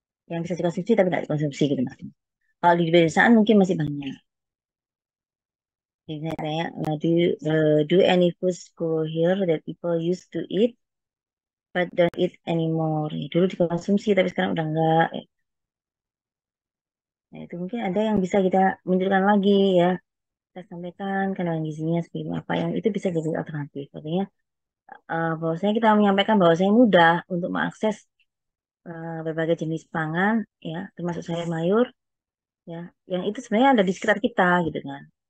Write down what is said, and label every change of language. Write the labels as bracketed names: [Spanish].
[Indonesian] Yang bisa dikonsumsi tapi tidak dikonsumsi gitu maksudnya. Kalau di pedesaan mungkin masih banyak. Jadi saya tanya, [English] do any foods grow here that people used to eat but don't eat anymore? [Indonesian] Ya, dulu dikonsumsi tapi sekarang udah enggak. Nah, itu mungkin ada yang bisa kita munculkan lagi ya. Kita sampaikan kandungan gizinya seperti apa yang itu bisa jadi alternatif. Artinya bahwasanya kita menyampaikan bahwasanya mudah untuk mengakses berbagai jenis pangan ya, termasuk sayur mayur ya, yang itu sebenarnya ada di sekitar kita gitu kan.